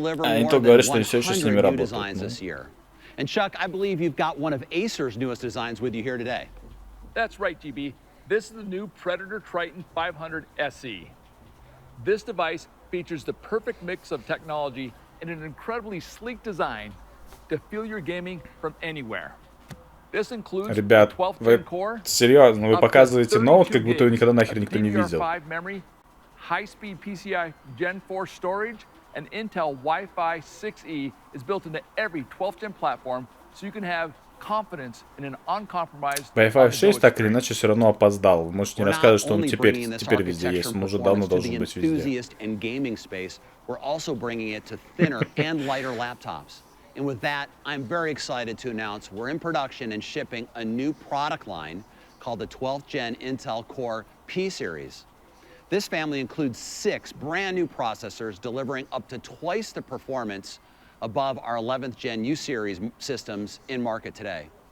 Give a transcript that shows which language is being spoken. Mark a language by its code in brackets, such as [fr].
[ru] Intel говорит, что они все еще с ними работают. [en] And Chuck, I believe you've got one of Acer's newest designs with you here today. That's right, GB. This is the new Predator Triton 500 SE. This device features the perfect mix of technology and an incredibly sleek design to feel your gaming from anywhere. This includes [ru] Ребят, вы серьезно, вы показываете ноут, как будто его никогда нахер никто не видел. [en] High-speed PCI Gen 4 storage, and Intel Wi-Fi 6E is built into every 12th gen platform, so you can have confidence in an uncompromised. [ru] Wi-Fi 6 так или иначе все равно опоздал. Вы можете не рассказывать, что он теперь везде есть. Он уже давно должен быть везде. [en] We're also bringing it to thinner and lighter laptops. And with that, I'm very excited to announce we're in production and shipping a new product line called the 12th Gen Intel Core P Series. This family includes 6 brand new processors delivering up to twice the performance above our 11th Gen U Series systems in market today.